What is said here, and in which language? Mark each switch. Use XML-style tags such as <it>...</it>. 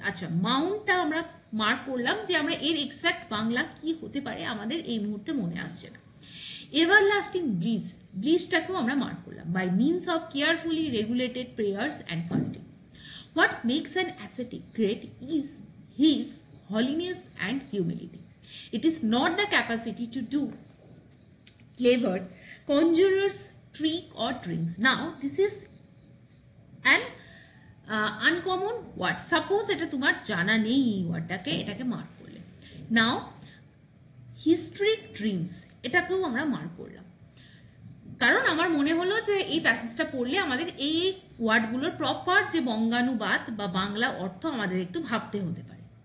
<bn>আচ্ছা, মাউন্টটা আমরা মার্ক করলাম যে আমরা এর এক্সাক্ট বাংলা কি হতে পারে আমাদের এই মুহূর্তে মনে আসছে না।</bn> <en>everlasting bliss,</en> <bn>ব্লিসটাকেও আমরা মার্ক করলাম,</bn> <en>By means of carefully regulated prayers and fasting. What makes an ascetic great is his holiness and humility. It is not the capacity to do clever conjurer's trick or dreams. Now this is an uncommon word.</en> <bn>Suppose এটা তোমার জানা নেই এই ওয়ার্ডটাকে, এটাকে mark করলে।</bn> <en>now historic dreams,</en> <bn>এটাকেও আমরা mark করলাম, কারণ আমার মনে হলো যে এই প্যাসেজটা পড়লে আমাদের এই ওয়ার্ডগুলোর প্রপার যে বঙ্গানুবাদ বা বাংলা অর্থ আমাদের একটু ভাবতে হতে পারে।</bn>